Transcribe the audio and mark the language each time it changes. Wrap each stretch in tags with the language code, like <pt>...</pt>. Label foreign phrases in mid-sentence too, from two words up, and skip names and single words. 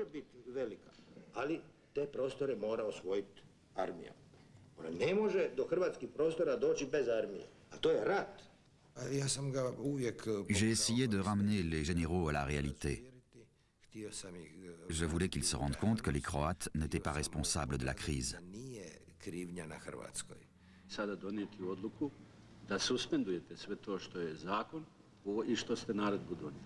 <fr>J'ai essayé de ramener les généraux à la réalité. Je voulais qu'ils se rendent compte que les Croates n'étaient pas responsables de la crise.</fr> <hr>Sada donijeti odluku da suspendujete sve to što je zakon I što ste naredbu donijeli.</hr>